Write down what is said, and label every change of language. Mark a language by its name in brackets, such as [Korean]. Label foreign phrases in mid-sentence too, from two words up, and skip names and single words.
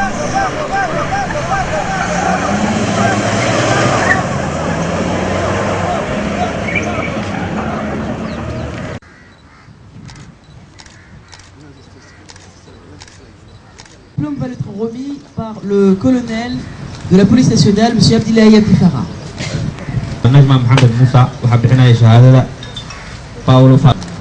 [French] Le diplôme va être remis par le colonel de la police nationale, M. Abdillahi Abdi Farah. [Somali] Najma Mohamed Moussa waxaa bixinaya shahaadada Paulo Fa.